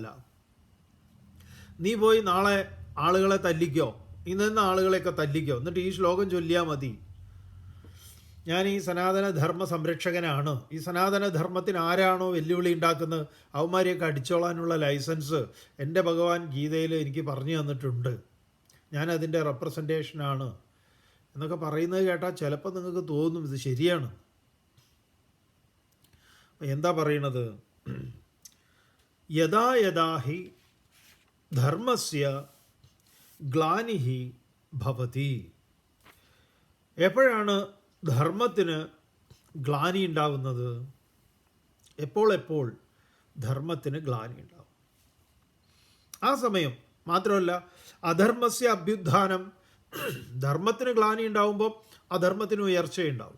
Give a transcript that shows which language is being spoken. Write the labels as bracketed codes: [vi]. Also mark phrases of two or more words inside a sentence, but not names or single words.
[ml] നീ പോയി നാളെ ആളുകളെ തല്ലിക്കോ, ഇന്ന് ആളുകളെയൊക്കെ തല്ലിക്കോ, എന്നിട്ട് ഈ ശ്ലോകം ചൊല്ലിയാൽ മതി, ഞാൻ ഈ സനാതനധർമ്മ സംരക്ഷകനാണ്, ഈ സനാതനധർമ്മത്തിന് ആരാണോ വെല്ലുവിളി ഉണ്ടാക്കുന്നത് അവന്മാരെയൊക്കെ അടിച്ചോളാനുള്ള ലൈസൻസ് എൻ്റെ ഭഗവാൻ ഗീതയിൽ എനിക്ക് പറഞ്ഞു തന്നിട്ടുണ്ട്, ഞാനതിൻ്റെ റെപ്രസെൻറ്റേഷനാണ് എന്നൊക്കെ പറയുന്നത് കേട്ടാൽ ചിലപ്പോൾ നിങ്ങൾക്ക് തോന്നും ഇത് ശരിയാണ്. എന്താ പറയണത്? [sa] यथा यथा हि धर्मस्य ग्लानिहि भवति. [ml] എപ്പോഴാണ് ധർമ്മത്തിന് ഗ്ലാനി ഉണ്ടാവുന്നത്? എപ്പോൾ ധർമ്മത്തിന് ഗ്ലാനി ഉണ്ടാവും. ആ സമയം മാത്രമല്ല, [sa] अधर्मस्य अभ्युत्थानं, [ml] ധർമ്മത്തിന് ഗ്ലാനി ഉണ്ടാവുമ്പോൾ അധർമ്മത്തിന് ഉയർച്ചയുണ്ടാവും.